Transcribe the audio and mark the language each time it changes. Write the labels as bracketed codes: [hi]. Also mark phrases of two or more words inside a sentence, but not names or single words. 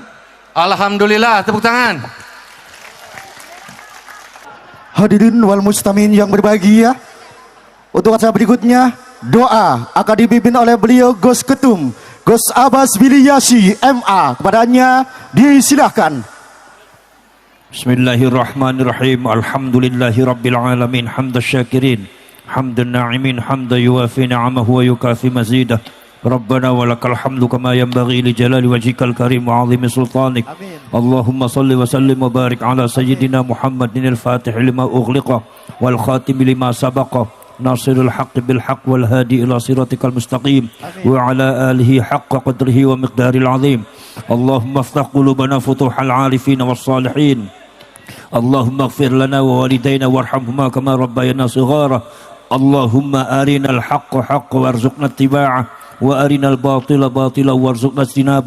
[id] Alhamdulillah, tepuk tangan. [ar] الحاضرين والمستمعين [id] yang berbahagia, untuk acara berikutnya doa akan dipimpin oleh beliau Gus Ketum, Gus Abbas Biliyasi MA. Kepadanya disilahkan. [ar] بسم الله الرحمن الرحيم. الحمد لله رب العالمين، حمد الشاكرين، حمد الناعمين، حمدا يوافي نعمه ويكافئ مزيده. ربنا ولك الحمد كما ينبغي لجلال وجهك الكريم وعظيم سلطانك. اللهم صل وسلم وبارك على سيدنا محمد الفاتح لما أغلق والخاتم لما سبق ناصر الحق بالحق والهادي إلى صراطك المستقيم وعلى آله حق قدره ومقدار العظيم. اللهم افتح قلوبنا فتوح العارفين والصالحين. اللهم اغفر لنا ووالدينا وارحمهما كما ربيانا صغارا. اللهم أرنا الحق حقا وارزقنا اتباعه وأرنا الباطل باطلا وارزقنا اجتنابه.